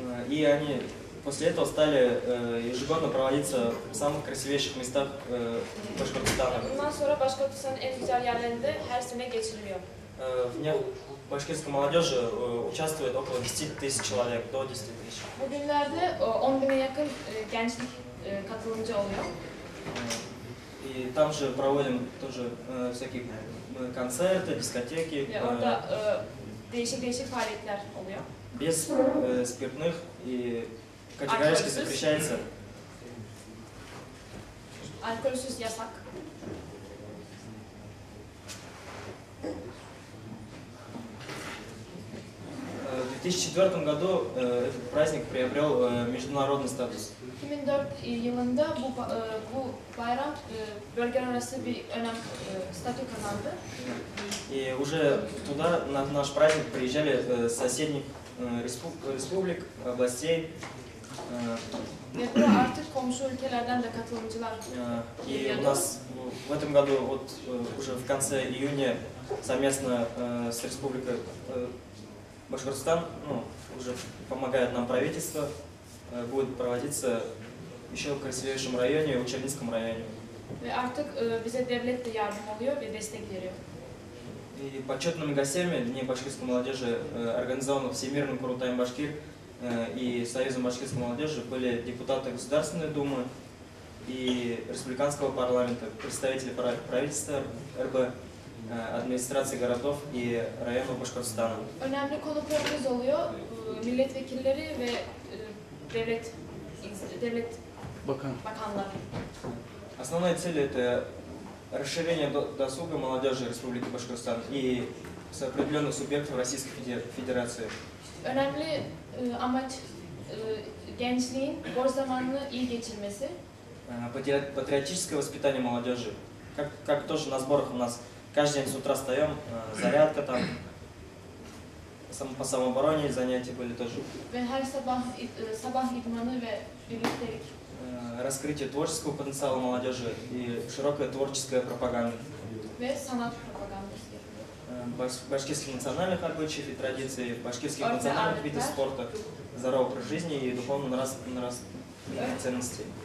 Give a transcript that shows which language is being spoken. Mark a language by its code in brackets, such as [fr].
[ru] И они после этого стали ежегодно проводиться в самых красивейших местах Башкортостана. [tr] Bundan sonra Başkortistan'ın en güzel yerlerinde her sene geçiriliyor. [ru] В днях башкирской молодежи участвует около 10 тысяч человек, до 10 тысяч. [tr] Bugünlerde 10.000'e yakın gençlik katılımcı oluyor. [ru] И там же проводим тоже всякие концерты, дискотеки. [tr] Orada değişik faaliyetler oluyor. [ru] Без спиртных и категорически запрещается. [tr] Alkolsüz yasak. [ru] В 2004 году этот праздник приобрел международный статус. [tr] 2004 yılında bu bayram bölgeler arası bir statü kazandı. [ru] И уже туда на наш праздник приезжали соседних республик, областей. [tr] Ve buraya artık komşu ülkelerden de katılımcılar [ru] И у нас в этом году вот уже в конце июня совместно с республикой Башкортостан, уже помогает нам правительство, будет проводиться еще в красивейшем районе, в Учебинском районе. [tr] Ve artık bize devlet de yardım oluyor ve destek veriyor. [ru] И почетными гостями Дней башкирской молодежи, организованных Всемирным Курултаем Башкир и Союзом башкирской молодежи, были депутаты Государственной Думы и Республиканского парламента, представители правительства РБ, администрации городов и районов Башкортостана. [tr] Önemli konuklarımız oluyor. Milletvekilleri ve devlet bakanları. [ru] Основная цель это расширение досуга молодежи Республики Башкортостан и с определенных субъектов Российской Федерации. [tr] Önemli amaç gençliğin boş zamanını iyi geçirmesi. [ru] Патриотическое воспитание молодежи. Как тоже на сборах у нас каждый день с утра встаем, зарядка там, по самообороне занятия были тоже. [tr] Ve her sabah idmanı ve birliktelik. [ru] Раскрытие творческого потенциала молодежи и широкая творческая пропаганда. [tr] Ve sanat propagandası yapılıyor. [ru] Башкирских национальных обычаев и традиций, башкирских национальных видов спорта, здоровый образ жизни и духовно-нравственных ценностей.